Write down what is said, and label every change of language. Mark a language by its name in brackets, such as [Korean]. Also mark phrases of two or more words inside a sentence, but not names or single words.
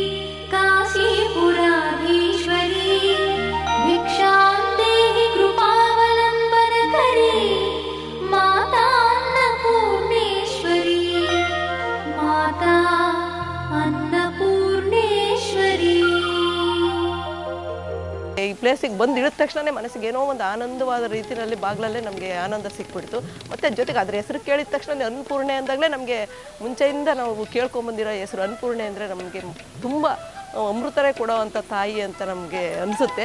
[Sanskrit] काशीपुराधीश्वरी भिक्षां देहि कृपावलम्बनकरी माता अन्नपूर्णेश्वरी माता अन्नपूर्णेश्वरी. [Kannada] ಈ ಪ್ಲೇಸಿಗೆ ಬಂದು ಇಳಿದ ತಕ್ಷಣ ಮನಸ್ಸಿಗೆ ಏನೋ ಒಂದು ಆನಂದವಾದ ರೀತಿಯಲ್ಲಿ ಬಾಗಿಲಲ್ಲೇ ನಮಗೆ ಆನಂದ ಸಿಕ್ಬಿಡ್ತು. ಮತ್ತು ಜೊತೆಗೆ ಅದ್ರ ಹೆಸರು ಕೇಳಿದ ತಕ್ಷಣ ಅನ್ನಪೂರ್ಣೆ ಅಂದಾಗಲೇ ನಮಗೆ ಮುಂಚೆಯಿಂದ ನಾವು ಕೇಳ್ಕೊಂಬಂದಿರೋ ಹೆಸರು ಅನ್ನಪೂರ್ಣೆ ಅಂದರೆ ನಮಗೆ ತುಂಬ ಅಮೃತರೇ ಕೊಡೋವಂಥ ತಾಯಿ ಅಂತ ನಮಗೆ ಅನಿಸುತ್ತೆ.